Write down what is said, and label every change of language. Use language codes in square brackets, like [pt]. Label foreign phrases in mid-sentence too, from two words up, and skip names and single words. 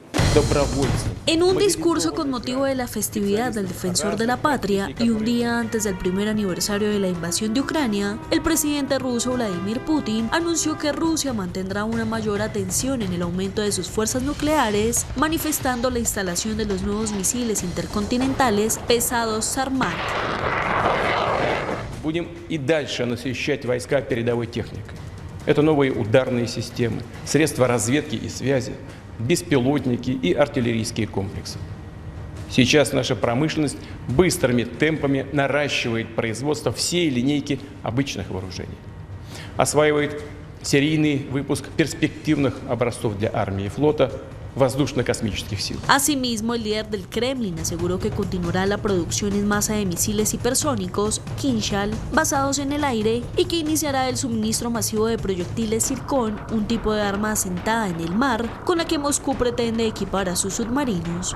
[es] En un discurso con motivo de la festividad del Defensor de la Patria y un día antes del primer aniversario de la invasión de Ucrania, el presidente ruso Vladimir Putin anunció que Rusia mantendrá una mayor atención en el aumento de sus fuerzas nucleares, manifestando la instalación de los nuevos misiles intercontinentales pesados Sarmat. [ru] Будем и дальше насыщать войска передовой техникой. Это новые ударные системы, средства разведки и связи, беспилотники и артиллерийские комплексы. Сейчас наша промышленность быстрыми темпами наращивает производство всей линейки обычных вооружений. Осваивает серийный выпуск перспективных образцов для армии и флота, воздушно-космических сил. [es] Asimismo, el líder del Kremlin aseguró que continuará la producción en masa de misiles hipersónicos, Kinzhal, basados en el aire, y que iniciará el suministro masivo de proyectiles Zircon, un tipo de arma asentada en el mar, con la que Moscú pretende equipar a sus submarinos.